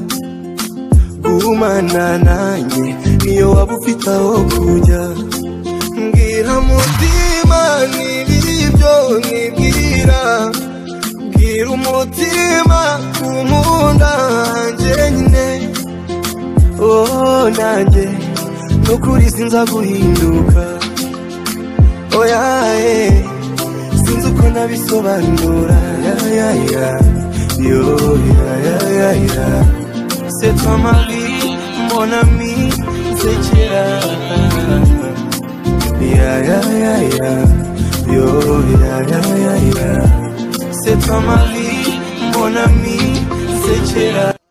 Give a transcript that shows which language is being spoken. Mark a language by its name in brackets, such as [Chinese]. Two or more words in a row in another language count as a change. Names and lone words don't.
[Kinyarwanda] gumana nanjye niyo waba ufite aho kujya mbwira mutima n'ibibyo nibwira bwira umutima kumunda njyenyine nanjye nukuri sinza guhinduka oya sinzi uko nabisobanura yo [French] c'est toi ma vie mon ami [Kinyarwanda] nsekera yo [French] c'est toi ma vie mon ami [Kinyarwanda] nsekera